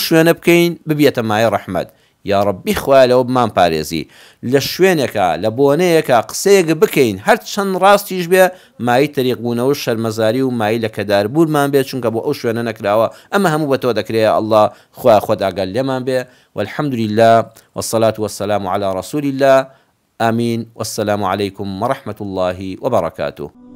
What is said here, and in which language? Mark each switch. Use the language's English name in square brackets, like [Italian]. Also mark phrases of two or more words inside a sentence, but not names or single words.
[Central Kurdish] شوێنە بکەین ببیێتە مایە ڕەحمەت یا ڕەبی خوا لەوە بمان پارێزی لە شوێنێکە لە بۆنەیەکە قسەیەک بکەین هەر چەند ڕاستیش بێ مای تەریقبوونەوە شەرمەزاری و مای لە کەداربوورمان بێت چونکە بۆ ئەو شوێنە نەکراوە ئەمە هەموو بە تۆ دەکرێت ئەڵڵا خوا خۆت ئاگال لێمان بێ [Arabic] والحمد لله والصلاة والسلام على رسول الله آمين والسلام عليكم ورحمة الله وبركاته